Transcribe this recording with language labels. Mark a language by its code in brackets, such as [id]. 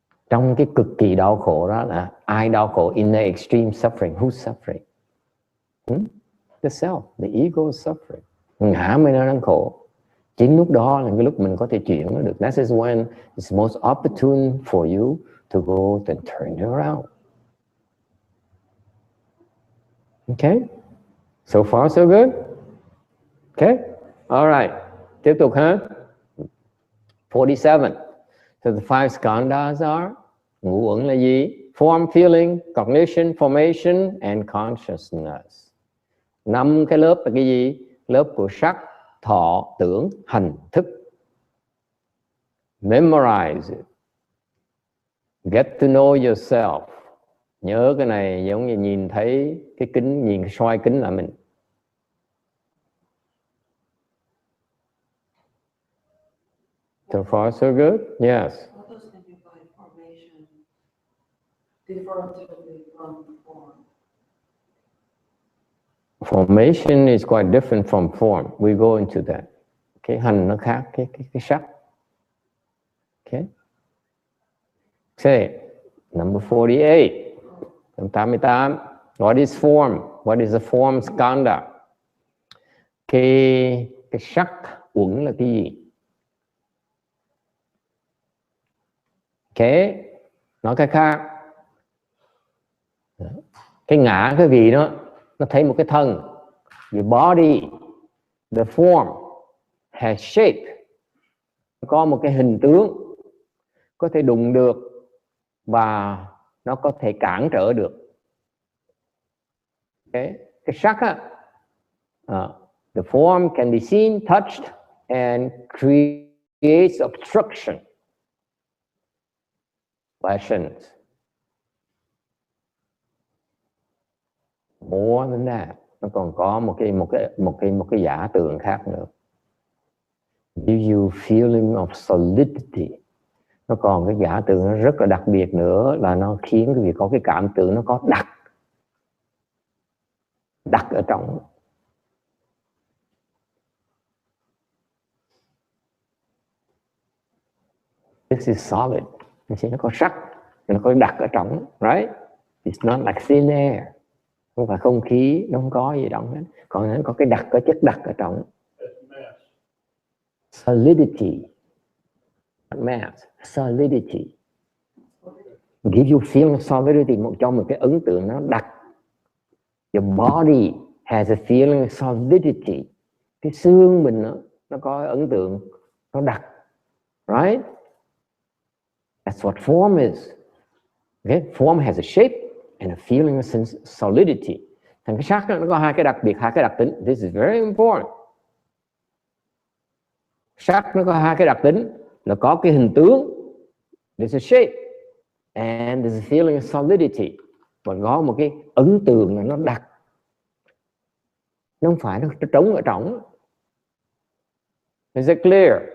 [vi] Trong cái cực kỳ đau khổ đó là ai đau khổ? [en] In the extreme suffering, who's suffering? the self, the ego is suffering. [vi] Ngã mới nó đang khổ. Chính lúc đó là cái lúc mình có thể chuyển nó được. [en] That is when it's most opportune for you to go and turn it around. Okay? So far so good? Okay? All right. [vi] Tiếp tục ha. [en] 47. So the 5 skandhas are, [vi] ngũ uẩn là gì? [en] Form, feeling, cognition, formation and consciousness. [vi] 5 cái lớp là cái gì? Lớp của sắc, thọ, tưởng, hành, thức. [en] Memorize it. Get to know yourself. [vi] Nhớ cái này giống như nhìn thấy cái kính, nhìn cái soi kính là mình. [en] So far so good? Yes. What does it mean by formation? Differently from form. Formation is quite different from form. We go into that. [vi] Cái hành nó khác cái sắc. Okay. [en] Say, number 48. 88. What is form? What is a form skandha? [vi] Cái sắc uẩn là cái gì? Okay. Nói cái khác. Cái ngã cái gì đó, nó thấy một cái thân. [en] The body, the form has shape. [vi] Có một cái hình tướng, có thể đụng được và nó có thể cản trở được. [en] Okay. [vi] Cái sắc á, [en] the form can be seen, touched and creates obstruction. Passions. More than that, [vi] nó còn có một cái giả tượng khác nữa. [en] Give you feeling of solidity. [vi] Nó còn cái giả tượng nó rất là đặc biệt nữa là nó khiến cái việc có cái cảm tưởng nó có đặc ở trong. [en] This is solid. [vi] Nó có sắc, nó có đặc ở trong, right? [en] It's not like thin air. [vi] Không phải không khí, nó không có gì động hết. Còn nó có cái đặc, có chất đặc ở trong. [en] Solidity. Not mass. Solidity. Give you feeling of solidity, [vi] cho một cái ấn tượng nó đặc. [en] Your body has a feeling of solidity. [vi] Cái xương mình nó có ấn tượng nó đặc. [en] Right? That's what form is. Okay? Form has a shape and a feeling of solidity. [vi] Thành cái sắc nó có hai cái đặc biệt, hai cái đặc tính. [en] This is very important. [vi] Sắc nó có hai cái đặc tính là có cái hình tướng, [en] there's a shape, and there's a feeling of solidity. [vi] Còn có một cái ấn tượng là nó đặc. Nó không phải nó trống ở trong. [en] Is it clear?